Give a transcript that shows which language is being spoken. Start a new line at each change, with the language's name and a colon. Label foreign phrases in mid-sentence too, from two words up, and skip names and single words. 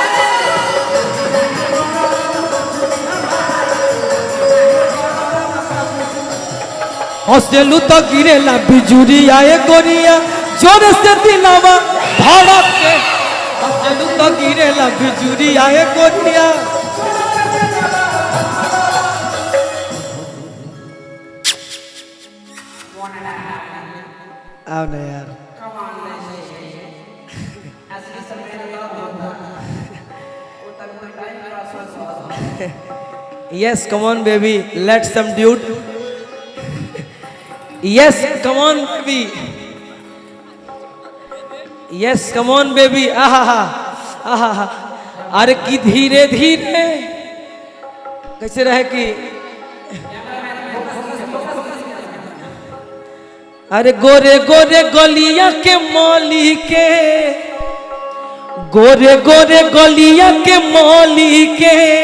Bhojpuri: हंसलू तो गिरेला बिजुरिया ए गोरिया, जोर से दिलावा धड़क के। हंसलू तो गिरेला बिजुरिया ए गोरिया। आओ ना यार,
English: yes come on baby, let some dude. Yes, come on baby. Yes, come on baby. आहा आहा।
Bhojpuri: अरे की धीरे धीरे कैसे रहे कि अरे गोरे गोरे गलिया के मौली के, गोरे गोरे गलिया के मौली के।